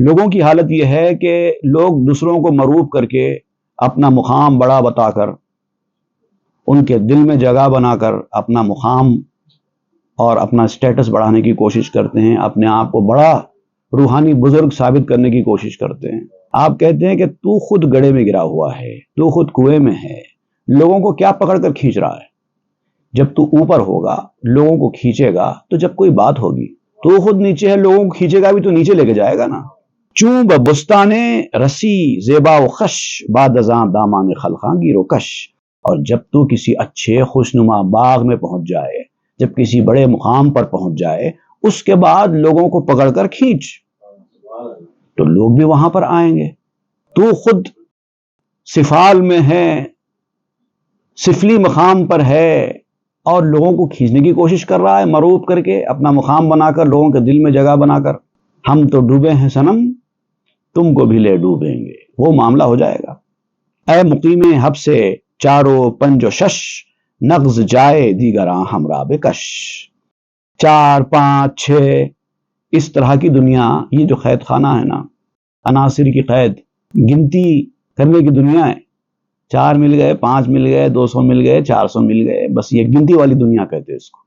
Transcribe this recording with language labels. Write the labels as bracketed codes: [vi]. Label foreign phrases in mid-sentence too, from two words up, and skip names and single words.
[ur] لوگوں کی حالت یہ ہے کہ لوگ دوسروں کو مروب کر کے، اپنا مقام بڑا بتا کر، ان کے دل میں جگہ بنا کر اپنا مقام اور اپنا سٹیٹس بڑھانے کی کوشش کرتے ہیں، اپنے آپ کو بڑا روحانی بزرگ ثابت کرنے کی کوشش کرتے ہیں۔ آپ کہتے ہیں کہ تو خود گڑھے میں گرا ہوا ہے، تو خود کنویں میں ہے، لوگوں کو کیا پکڑ کر کھینچ رہا ہے؟ جب تو اوپر ہوگا، لوگوں کو کھینچے گا، تو جب کوئی بات ہوگی تو خود نیچے ہے، لوگوں کو کھینچے گا بھی تو نیچے لے کے جائے گا نا۔ [fa] چوں بستانے رسی زیبا و خش، بعد ازاں دامان خلقاں گیر و کش۔ [ur] اور جب تو کسی اچھے خوشنما باغ میں پہنچ جائے، جب کسی بڑے مقام پر پہنچ جائے، اس کے بعد لوگوں کو پکڑ کر کھینچ، تو لوگ بھی وہاں پر آئیں گے۔ تو خود سفال میں ہے، سفلی مقام پر ہے، اور لوگوں کو کھینچنے کی کوشش کر رہا ہے، مروب کر کے، اپنا مقام بنا کر، لوگوں کے دل میں جگہ بنا کر۔ ہم تو ڈوبے ہیں صنم، تم کو بھی لے ڈوبیں گے، وہ معاملہ ہو جائے گا۔ [fa] اے مقیم حب سے چاروں پنج و شش، نغز جائے دیگراں ہمراہ بکش۔ [ur] 4 5 6 اس طرح کی دنیا، یہ جو قید خانہ ہے نا، عناصر کی قید، گنتی کرنے کی دنیا ہے۔ 4 مل گئے، 5 مل گئے، 200 مل گئے، 400 مل گئے، بس یہ گنتی والی دنیا کہتے ہیں اس کو۔